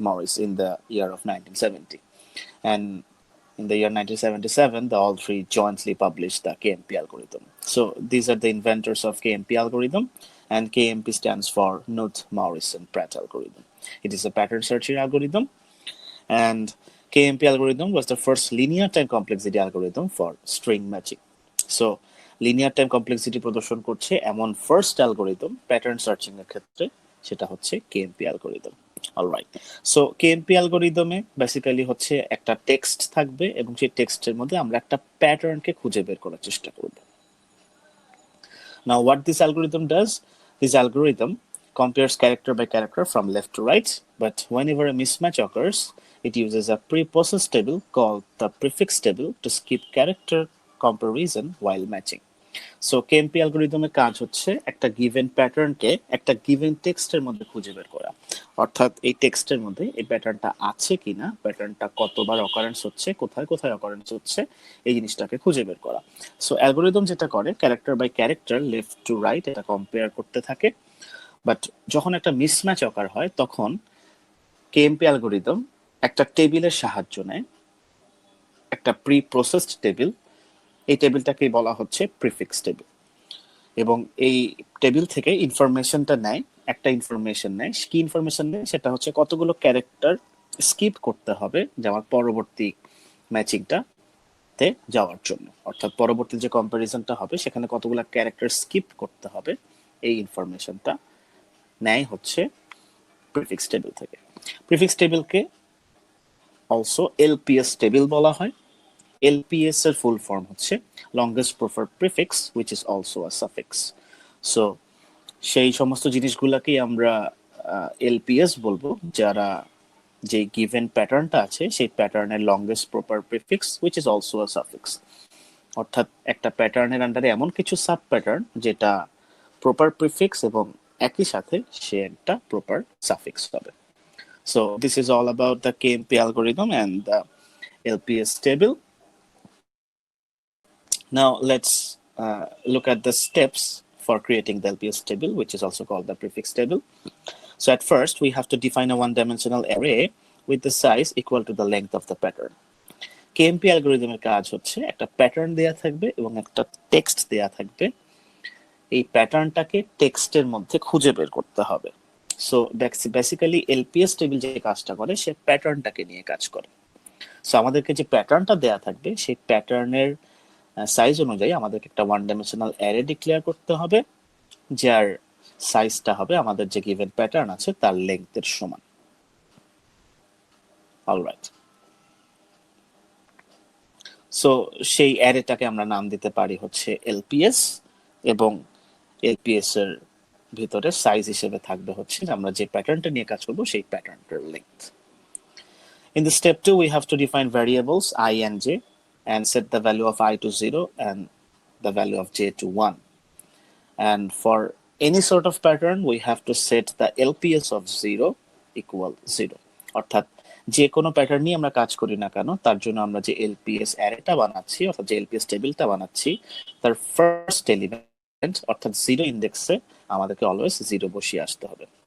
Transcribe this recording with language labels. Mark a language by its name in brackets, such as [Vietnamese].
[English] Morris in the year of 1970. And in the year 1977, the all three jointly published the KMP algorithm. So these are the inventors of KMP algorithm, and KMP stands for Knuth-Morris-Pratt algorithm. It is a pattern searching algorithm, and KMP algorithm was the first linear time complexity algorithm for string matching. [Bangla] So linear time complexity প্রদর্শন করছে এমন first algorithm pattern searching এর ক্ষেত্রে সেটা হচ্ছে KMP algorithm. Alright, so KMP অ্যালগরিদমে basically হচ্ছে একটা টেক্সট থাকবে এবং সেই টেক্সটের মধ্যে আমরা একটা প্যাটার্নকে খুঁজে বের করার চেষ্টা করব। [English] Now what this algorithm does, this algorithm compares character by character from left to right, but whenever a mismatch occurs, it uses a pre-processed table called the prefix table to skip character comparison while matching. [Bangla] So KMP অ্যালগরিদমের কাজ হচ্ছে একটা given প্যাটার্নকে একটা given টেক্সটের মধ্যে খুঁজে বের করা, অর্থাৎ এই টেক্সটের মধ্যে এই প্যাটার্নটা আছে কিনা, প্যাটার্নটা কতবার অকারেন্স হচ্ছে, কোথায় কোথায় অকারেন্স হচ্ছে, এই জিনিসটাকে খুঁজে বের করা। সো অ্যালগরিদম যেটা করে character by character left to right এটা কম্পেয়ার করতে থাকে, বাট যখন একটা মিসম্যাচ অকার হয় তখন KMP অ্যালগরিদম একটা টেবিলের সাহায্য নেয়, একটা প্রি প্রসেসড টেবিল। এই টেবিলটাকেই বলা হচ্ছে প্রিফিক্স টেবিল, এবং এই টেবিল থেকে ইনফরমেশনটা নেয়, একটা ইনফরমেশন নেয়। কি ইনফরমেশন নেয় সেটা হচ্ছে কতগুলো ক্যারেক্টার স্কিপ করতে হবে যে আমার পরবর্তী ম্যাচিংটাতে যাওয়ার জন্য, অর্থাৎ পরবর্তী যে কম্পারিজনটা হবে সেখানে কতগুলো ক্যারেক্টার স্কিপ করতে হবে, এই ইনফরমেশনটা নেয় হচ্ছে প্রিফিক্স টেবিল থেকে। প্রিফিক্স টেবিলকে অলসো LPS টেবিল বলা হয়। [English] LPS [Bangla] এর ফুল ফর্ম হচ্ছে [English] longest preferred prefix which is also a suffix. [Bangla] So সেই সমস্ত জিনিসগুলোকেই আমরা LPS বলবো যারা যে গিভেন প্যাটার্নটা আছে সেই প্যাটার্নের [English] longest proper prefix which is also a suffix, [Bangla] অর্থাৎ একটা প্যাটার্নের আন্ডারে এমন কিছু সাব প্যাটার্ন যেটা প্রপার প্রিফিক্স এবং একই সাথে সে একটা প্রপার সাফিক্স হবে। [English] So this is all about the KMP algorithm and the LPS table. Now let's look at the steps for creating the LPS table, which is also called the prefix table. So at first we have to define a one-dimensional array with the size equal to the length of the pattern. [Bangla] KMP অ্যালগরিদমের কাজ হচ্ছে একটা pattern দেয়া থাকবে এবং একটা text দেয়া থাকবে, এই প্যাটার্নটাকে টেক্সটের মধ্যে খুঁজে বের করতে হবে। সো বেসিক্যালি LPS টেবিল যে কাজটা করে সে প্যাটার্নটাকে নিয়ে কাজ করে। সো আমাদেরকে যে প্যাটার্নটা দেয়া থাকবে সেই প্যাটার্নের সাইজ অনুযায়ী আমাদেরকে একটা ওয়ান ডাইমেনশনাল অ্যারে ডিক্লেয়ার করতে হবে যার সাইজটা হবে আমাদের যে গিভেন প্যাটার্ন আছে তার লেংথের সমান। অলরাইট, সো সেই অ্যারেটাকে আমরা নাম দিতে পারি হচ্ছে LPS, এবং LPS এর ভিতরে সাইজ হিসেবে থাকবে হচ্ছে আমরা যে প্যাটার্নটা নিয়ে কাজ করব সেই প্যাটার্নটার length. [English] In the step 2 we have to define variables I and j and set the value of I to 0 and the value of j to 1. And for any sort of pattern we have to set the LPS of 0 equal 0, [Bangla] অর্থাৎ যে কোনো pattern নিয়ে আমরা কাজ করি না কেন তার জন্য আমরা যে LPS অ্যারেটা বানাচ্ছি অর্থাৎ যে LPS টেবিলটা বানাচ্ছি তার ফার্স্ট এলিমেন্ট অর্থাৎ 0 ইন্ডেক্সে আমাদেরকে অলওয়েজ 0 বসিয়ে আসতে হবে।